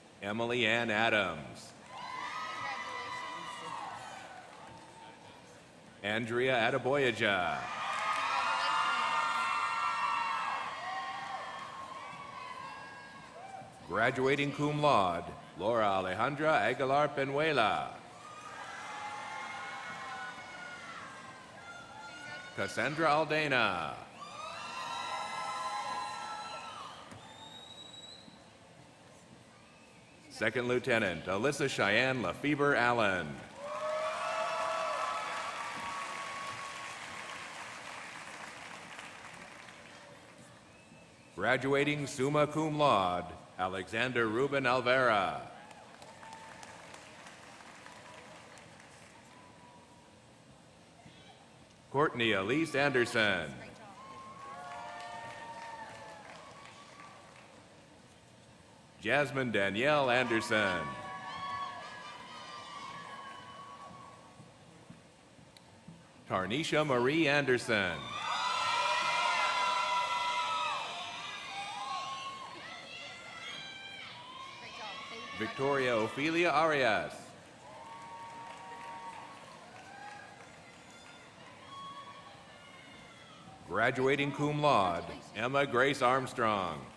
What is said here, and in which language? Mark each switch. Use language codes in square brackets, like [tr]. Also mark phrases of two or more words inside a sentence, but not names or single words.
[en] Emily Ann Adams. Andrea Adeboyaja. Graduating [la] cum laude, [en] Laura Alejandra Aguilar Penuela. Cassandra Aldana. Second Lieutenant Alyssa Cheyenne Lefebvre Allen. Graduating [la] summa cum laude, [en] Alexander Ruben Alvera. Courtney Elise Anderson. Jasmine Danielle Anderson. Tarnisha Marie Anderson. Victoria Ophelia Arias. Graduating [la] cum laude, [en] Emma Grace Armstrong.